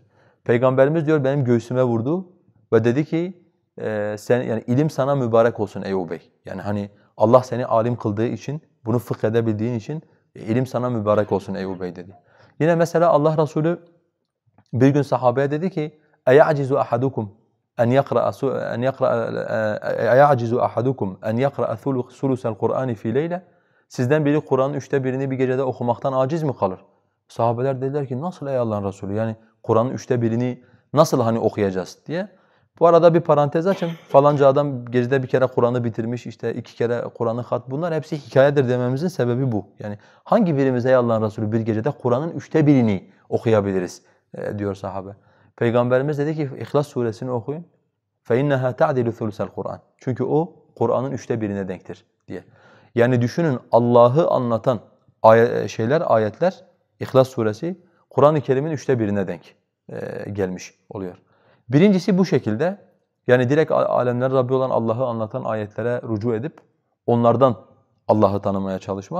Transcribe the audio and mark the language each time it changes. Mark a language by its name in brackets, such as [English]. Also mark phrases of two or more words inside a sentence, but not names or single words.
[Turkish] Peygamberimiz diyor benim göğsüme vurdu ve dedi ki yani ilim sana mübarek olsun ey Ubey. Yani hani Allah seni alim kıldığı için, bunu fıkh edebildiğin için ilim sana mübarek olsun ey Ubey dedi. Yine mesela Allah Resulü bir gün sahabeye dedi ki [Arabic] اَيَعْجِزُ أَحَدُكُمْ أَنْ يَقْرَأَ ثُلُثَ الْقُرْآنِ فِي لَيْلَةٍ [Turkish] Sizden biri Kur'an'ın 1/3'ini bir gecede okumaktan aciz mi kalır? Sahabeler dediler ki nasıl ey Allah'ın Resulü? Yani Kur'an'ın 1/3'ini nasıl hani okuyacağız diye. Bu arada bir parantez açın. Falanca adam gecede bir kere Kur'an'ı bitirmiş, işte 2 kere Kur'an'ı bunlar hepsi hikayedir dememizin sebebi bu. Yani hangi birimiz ey Allah'ın Resulü bir gecede Kur'an'ın 1/3'ini okuyabiliriz diyor sahabe. Peygamberimiz dedi ki İhlas suresini okuyun. [Arabic] فَاِنَّهَا تَعْدِلُ ثُلُسَ الْقُرْآنِ [Turkish] Çünkü o Kur'an'ın 1/3'ine denktir diye. Yani düşünün Allah'ı anlatan ayetler İhlas suresi Kur'an-ı Kerim'in 1/3'üne denk gelmiş oluyor. Birincisi bu şekilde, yani direkt alemlerin Rabbi olan Allah'ı anlatan ayetlere rücu edip onlardan Allah'ı tanımaya çalışmak.